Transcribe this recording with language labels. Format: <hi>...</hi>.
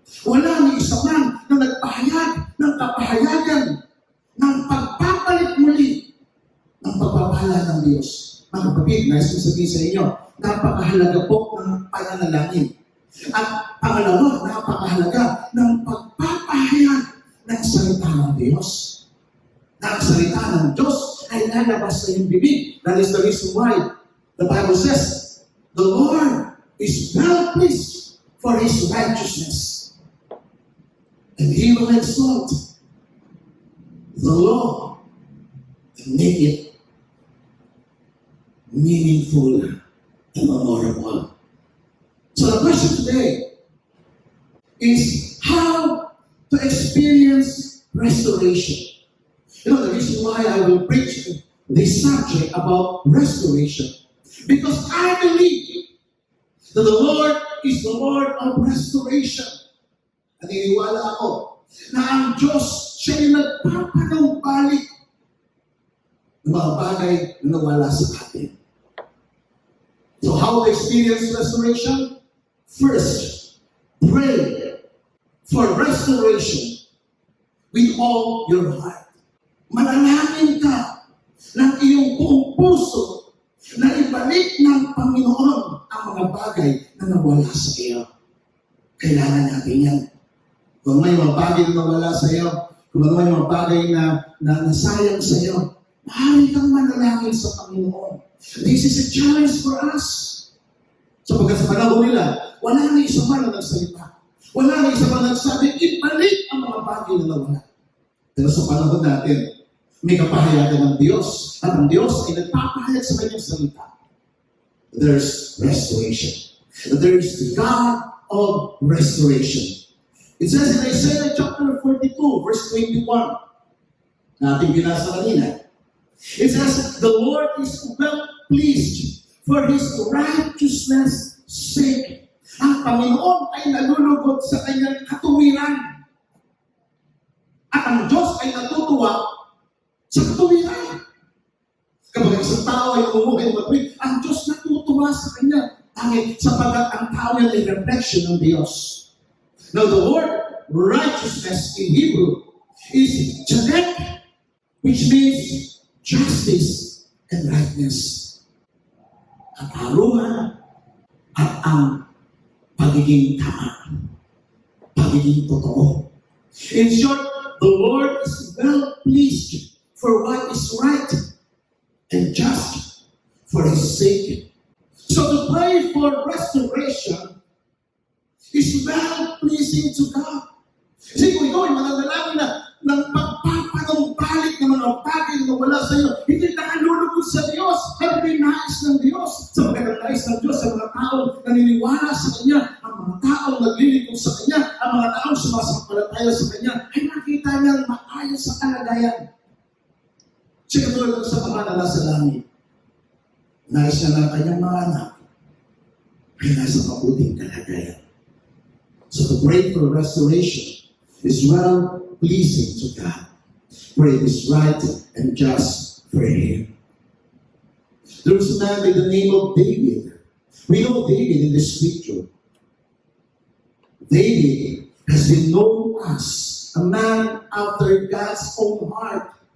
<tl>Wala ni isa man na nagpahayag ng kapahayagan ng pagpapalit muli ng pagpapala ng Diyos. Mga kapatid, nais kong sabihin sa inyo, napakahalaga po ng pananalangin. At pangalawa, napakahalaga ng pagpapahayag ng salita ng Diyos. Na ang salita ng Diyos ay lalabas sa iyong bibig.</tl> <en>That is the reason why the Bible says, the Lord is well pleased for His righteousness. And He will exalt the law and make it meaningful and memorable. So the question today is how to experience restoration. You know, the reason why I will preach this subject about restoration, because I believe that the Lord is the Lord of restoration.</en> <tl>Naniniwala ako na ang Diyos siya yung nagpapanumbalik ng mga bagay na nawala sa atin.</tl> <en>So how to experience restoration? First, pray for restoration with all your heart.</en> <tl>Manalangin ka ng iyong buong puso na ibalik ng Panginoon ang mga bagay na nawala sa iyo. Kailangan natin yan. Kung may mga bagay na nawala sa iyo, kung may mga bagay na nasayang sa iyo, maaari kang manalangin sa Panginoon.</tl> <en>This is a challenge for us.</en> <tl>Sapagkat sa panahon nila, wala na isa man na nagsalita. Wala na isa man nagsabi, ibalik ang mga bagay na nawala. Pero sa panahon natin, may kapahayagan ng Diyos. At ang Diyos ay nagpapahayag sa kanyang salita.</tl> <en>There's restoration. There's the God of restoration. It says in Isaiah chapter 42, verse 21,</en> <tl>na ating binasa kanina.</tl> <en>It says, the Lord is well pleased for His righteousness' sake.</en> <tl>Ang Panginoon ay nalulugod sa kanyang katuwiran. At ang Diyos ay natutuwa sa katuwiran. Kapag isang tao ay umuhay matuwid, ang Diyos natutuwa sa kanya. Dahil sapagat ang tao ay reflection ng Diyos.</tl> <en>Now the word righteousness in Hebrew is tzedek, which means justice and rightness.</en> <tl>Katarungan at ang pagiging tama. Pagiging totoo.</tl> <en>In short, the Lord is well pleased for what is right and just for His sake. So to pray for restoration is well-pleasing to God.</en> <tl>Kasi kung ikaw ay mananalangin na ng pagpapanumbalik ng mga bagay na wala sa iyo, hindi nakalulugod sa Diyos, hindi nais ng Diyos. Sa pagkakais ng Diyos sa mga taong naniniwala sa Kanya, ang mga taong naglilingkod sa Kanya, ang mga taong sumasampalataya sa Kanya, ay nakita niyang maayos sa kalagayan. Siya katulad sa mga na nasa langit. Nais niya ng kanyang mga anak ay nasa mabuting kalagayan.</tl> <en>So to pray for restoration is well-pleasing to God. For it is right and just for Him. There was a man by the name of David. We know David in the scripture. David has been known as a man after God's own heart.</en>